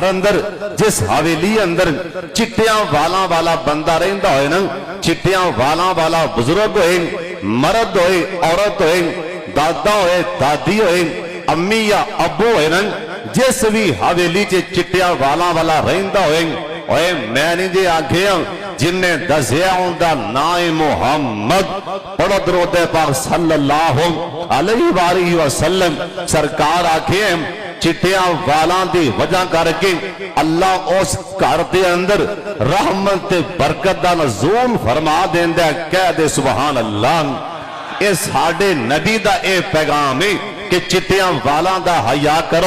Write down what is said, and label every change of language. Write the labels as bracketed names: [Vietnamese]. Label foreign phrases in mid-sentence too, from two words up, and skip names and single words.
[Punjabi] اندر، جس حویلی اندر چٹیاں والاں والا بندہ رہندا ہوئے نا، چٹیاں والاں والا بزرگ ہوئے، مرد ہوئے، عورت ہوئے، دادا ہوئے، دادی ہوئے، امی یا ابو ہوئے نا، جس وی حویلی چ چٹیاں والاں والا رہندا ہوئے، اوئے میں نہیں جے آکھے جنہاں دسیا ان کا نام ہے محمد، پڑھو درود پاک [Arabic] صلى الله عليه وسلم. [Punjabi] سرکار آکھے چٹیاں والاں دی وجہ کر کے اللہ اس گھر دے اندر رحمت تے برکت دا نزول فرما دیندا ہے. کہہ دے [Arabic] سبحان اللہ. [Punjabi] یہ ساڈے نبی دا اے پیغام ہے کہ چٹیاں والاں دا حیا کرو.